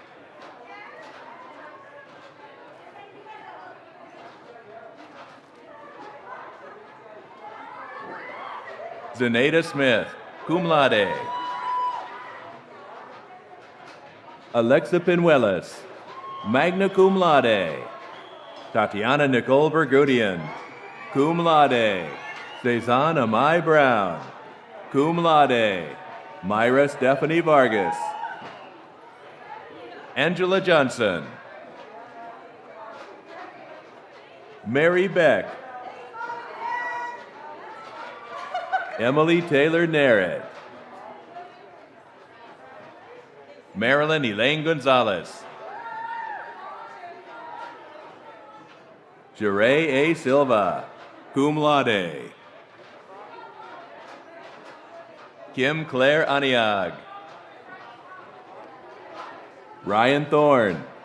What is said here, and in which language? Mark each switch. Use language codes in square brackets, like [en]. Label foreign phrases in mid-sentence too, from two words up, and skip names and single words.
[en] Zenaida Smith, [la] cum laude. [en] Alexa Pinuelas, [la] magna cum laude. [en] Tatiana Nicole Bergudian, [la] cum laude. [en] Cezanne Amai Brown, [la] cum laude. [en] Myra Stephanie Vargas. Angela Johnson. Mary Beck. Emily Taylor Narrett. Marilyn Elaine Gonzalez. Jeray A. Silva, [la] cum laude. [en] Kim Claire Aniag. Ryan Thorne.